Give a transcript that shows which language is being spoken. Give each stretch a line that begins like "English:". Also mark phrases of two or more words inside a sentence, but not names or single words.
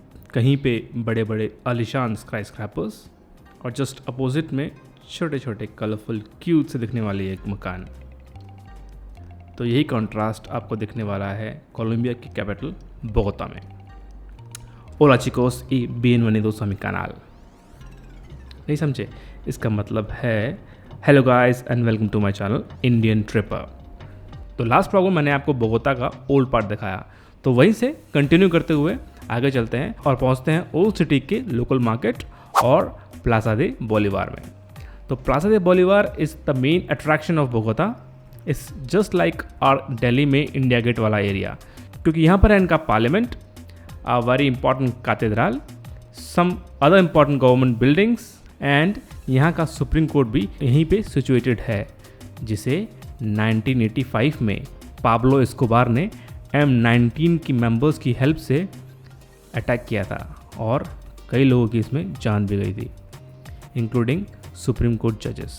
Hindi: कहीं पे बड़े बड़े आलिशान
English: sky scrapers
Hindi: और
English: just opposite
Hindi: में छोटे छोटे
English: colorful cute
Hindi: से दिखने वाली एक मकान। तो यही कंट्रास्ट आपको दिखने वाला है कोलंबिया की कैपिटल बोगोता में।
Spanish: hola chicos y bienvenidos a mi canal।
Hindi: नहीं समझे? इसका मतलब है
English: hello guys and welcome to my channel Indian Tripper.
Hindi: तो
English: last problem
Hindi: मैंने आपको बोगोता का
English: old part
Hindi: दिखाया, तो वहीं से कंटिन्यू करते हुए आगे चलते हैं और पहुंचते हैं
English: old city
Hindi: के
English: local market
Hindi: और प्लाजा दे बोलीवार में।
English: तो Plaza de Bolívar is the main attraction of Bogotá. it's just like our
Hindi: दिल्ली में इंडिया गेट वाला एरिया, क्योंकि यहाँ पर है इनका पार्लियामेंट,
English: a very important cathedral, some other important government buildings and
Hindi: यहाँ का
English: supreme court
Hindi: भी यहीं पे सिचुएटेड है, जिसे 1985 में पाब्लो एस्कोबार ने M19 की मेंबर्स की हेल्प से अटैक किया था और कई लोगों की इसमें जान भी गई थी,
English: including supreme court judges.